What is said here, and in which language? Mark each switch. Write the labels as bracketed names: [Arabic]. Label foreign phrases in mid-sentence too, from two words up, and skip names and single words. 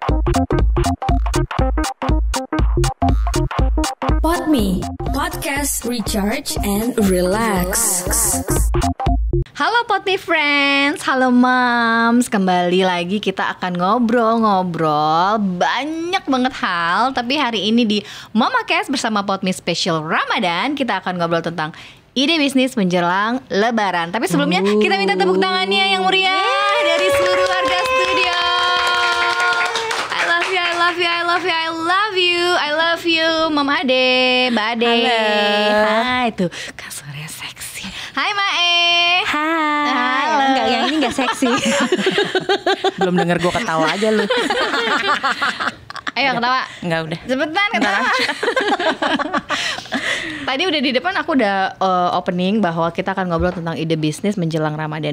[English] Podme, podcast recharge and relax. [Indonesian] Halo Podme friends, halo moms. Kembali lagi kita akan ngobrol-ngobrol banyak banget hal. Tapi hari ini di MamaCast bersama Podme Special Ramadan, kita akan ngobrol tentang ide bisnis menjelang Lebaran. Tapi sebelumnya kita minta tepuk tangannya yang meriah dari seluruh warga studio. [English] I love you, I love you, I love you, I love you, I love you, Mama Ade, [Indonesian] Mbak Ade. Halo. Hai, tuh kasurnya seksi. Hai Mae. Hai. Halo. Enggak, yang ini enggak seksi. Belum denger gue ketawa aja lu. Ayo ketawa. Enggak udah. Cepetan ketawa. Tadi udah di depan aku udah opening bahwa kita akan ngobrol tentang ide bisnis menjelang Ramadan.